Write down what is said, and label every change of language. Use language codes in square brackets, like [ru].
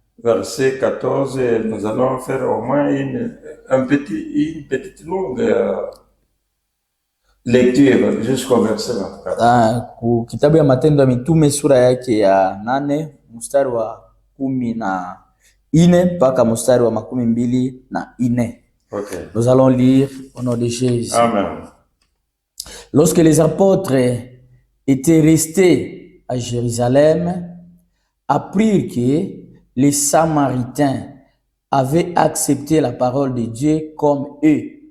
[fr] Verset 14, nous allons faire au moins une petite longue lecture jusqu'au verset 24. [sw] Ku kitabu ya Matendo ya Mitume sura yake ya 8 mstari wa 14 mpaka mstari wa 24. [en] Okay. [fr] Nous allons lire au nom de Jésus. Amen. Lorsque les apôtres étaient restés à Jérusalem, apprirent que les Samaritains avaient accepté la parole de Dieu comme eux.